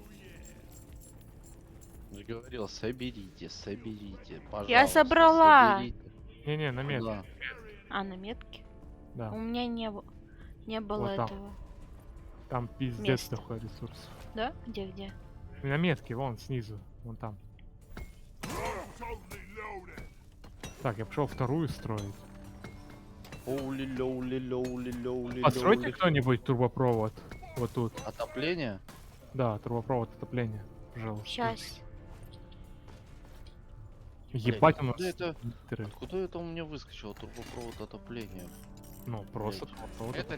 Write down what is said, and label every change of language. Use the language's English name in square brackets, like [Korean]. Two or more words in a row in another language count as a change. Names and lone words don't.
[Russian] Я говорил, соберите, пожалуйста. Я собрала. соберите. Не-не, на метке. Да. А, на метке? Да. У меня не было Вот там. этого. Там пиздец Место. такой ресурс. Да? Где? На метке, вон снизу, вон там. [English] Totally loaded. [Russian] Так, я пошел вторую строить. Оули-лоули-лоули-лоули-лоули. Постройте кто-нибудь трубопровод. Вот тут. Отопление? Да, трубопровод отопления. Пожалуйста. Сейчас. Ебать у нас Блядь, это- литры. Откуда это у меня выскочило? Трубопровод отопления. Ну, просто Блядь. трубопровод Это